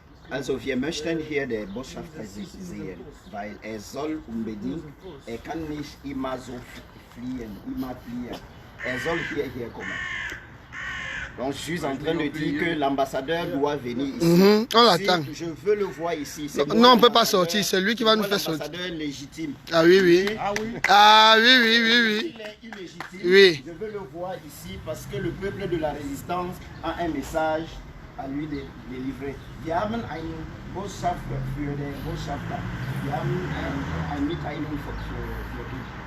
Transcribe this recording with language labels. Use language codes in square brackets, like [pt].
[de] Also wir möchten hier den Botschafter sehen, weil er soll unbedingt, er kann nicht immer so fliehen, er soll hierher kommen. [fr] Donc je suis en train de dire que l'ambassadeur doit venir ici. On l'attend. Si je veux le voir ici. Non, on ne peut pas sortir, c'est lui qui va nous faire sortir. L'ambassadeur légitime. Ah oui, oui. Ah oui, oui, oui, oui. Il est illégitime. Oui. Je veux le voir ici parce que le peuple de la résistance a un message à lui délivrer. [de] Wir haben einen Botschafter für den Botschafter. Wir haben eine Mitteilung für ihn.